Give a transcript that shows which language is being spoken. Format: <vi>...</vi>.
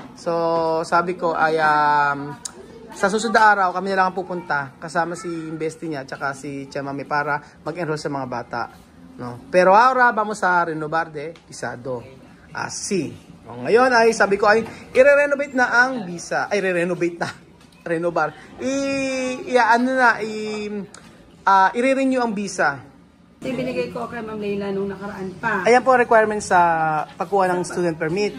<tl>So, sabi ko ay sa susunod na araw kami na lang ang pupunta kasama si bestie niya at si Mami para mag-enroll sa mga bata. No?</tl> <es>Pero ahora vamos a renovar de visado. Así.</es> <tl>Ngayon ay sabi ko ay i-renovate na ang visa. Ay, re-renovate na. Renovar. I-renew ang visa. Binigay ko kay Ma'am Leila nung nakaraan pa. Ayan po requirements sa pagkuha ng student permit.</tl>